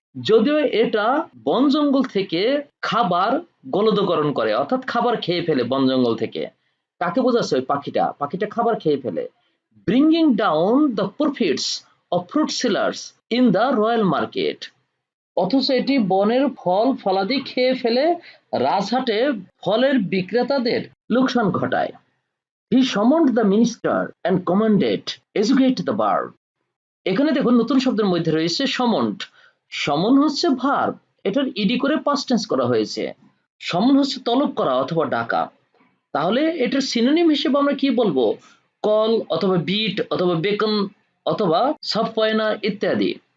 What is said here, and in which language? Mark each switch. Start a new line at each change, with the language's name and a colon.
Bangla: যদিও এটা বন জঙ্গল থেকে খাবার গলদকরণ করে, অর্থাৎ খাবার খেয়ে ফেলে বন জঙ্গল থেকে। কাকে বোঝাচ্ছে? ওই পাখিটা, পাখিটা খাবার খেয়ে ফেলে।
English: Bringing down the profits of fruit sellers in the royal market.
Bangla: অথচ এটি বনের ফল ফলাদি খেয়ে ফেলে রাজহাটে ফলের বিক্রেতাদের লোকসান ঘটায়।
English: He summoned the minister and commanded educate the bird.
Bangla: এখানে দেখুন নতুন শব্দের মধ্যে রয়েছে সমন্ড। সমন হচ্ছে ভার্ব, এটার ইডি করে পাস্ট টেন্স করা হয়েছে। সমন হচ্ছে তলব করা অথবা ডাকা। তাহলে এটার সিনোনিম হিসেবে আমরা কি বলবো? কল অথবা বিট অথবা বেকন অথবা সাবপয়না ইত্যাদি।